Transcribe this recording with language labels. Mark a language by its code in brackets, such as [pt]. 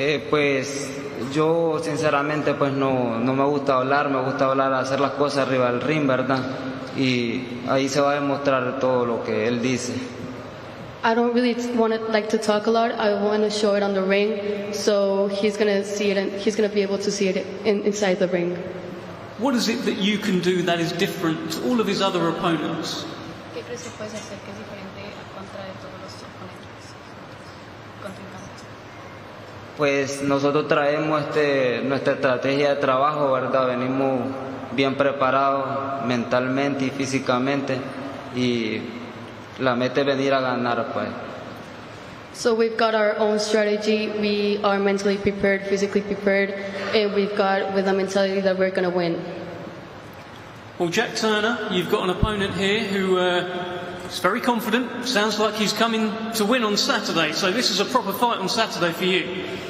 [es] Pues yo sinceramente pues no me gusta hablar, hacer las cosas arriba del ring, ¿verdad? Y ahí se va a demostrar todo lo que él dice. [en] I don't really like to talk a lot. I want to show it on the ring, so he's going to see it, and he's going to be able to see it inside the ring. What is it that you can do that is different to all of his other opponents? [es] ¿Qué crees que puedes hacer que es diferente a contra de todos los oponentes, contrincantes? Pues nosotros traemos nuestra estrategia de trabajo, ¿verdad? Venimos bien preparados mentalmente y físicamente y la meta es venir a ganar, pues. [en] So we've got our own strategy. We are mentally prepared, physically prepared, and we've got with a mentality that we're going to win. Well, Jack Turner, you've got an opponent here who is very confident. Sounds like he's coming to win on Saturday. So this is a proper fight on Saturday for you.